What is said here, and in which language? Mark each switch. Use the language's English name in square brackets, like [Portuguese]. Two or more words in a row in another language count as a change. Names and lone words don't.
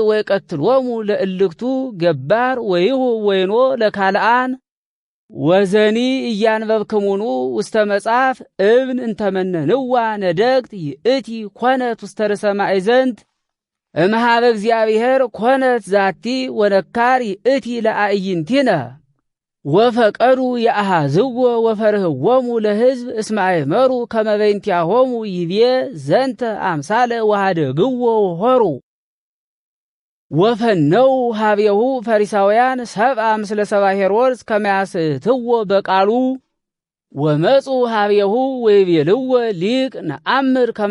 [Geez] ወይቀትሎሙ ለእልክቱ ገባር ወይሁ ወይኖ ለካልአን ወዘኒ እያንበብክሙኑ ውስተ መጽሐፍ እብን እንተመነንዋ ነደግት ይእቲ ኮነት ውስተ ርእሰ ማእዘንት እምሃበ እግዚአብሔር ኮነት ዛቲ ወነካር ይእቲ ለአዕይንቲነ ወፈቀዱ የአሃዝዎ ወፈርህዎሙ ለሕዝብ እስመ አእመሩ ከመ በእንቲአሆሙ ይቤ ዘንተ አምሳለ ወሃደግዎ ሆሩ ወፈነው ሀቤሁ ፈሪሳውያን ሰብአ ምስለ ሰብአ ሄሮድስ ከመ ያስትዎ በቃሉ ወመጹ ሀቤሁ ወይቤልዎ ሊቅ ነአምር ከመ